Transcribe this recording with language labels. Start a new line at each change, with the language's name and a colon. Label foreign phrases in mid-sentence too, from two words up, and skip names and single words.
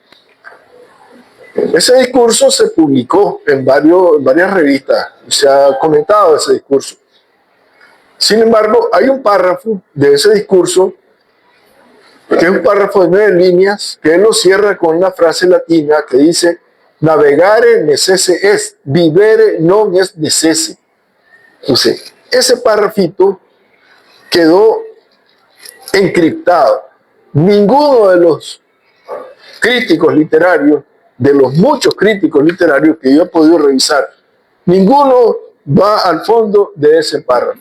Spanish: Ese discurso se publicó en varias revistas, se ha comentado ese discurso. Sin embargo, hay un párrafo de ese discurso, que es un párrafo de 9 líneas, que él lo cierra con una frase latina que dice:
Latin: navegare necesse est, vivere non est necesse.
Spanish: Entonces, ese párrafito quedó encriptado. Ninguno de los críticos literarios, de los muchos críticos literarios que yo he podido revisar, ninguno va al fondo de ese párrafo.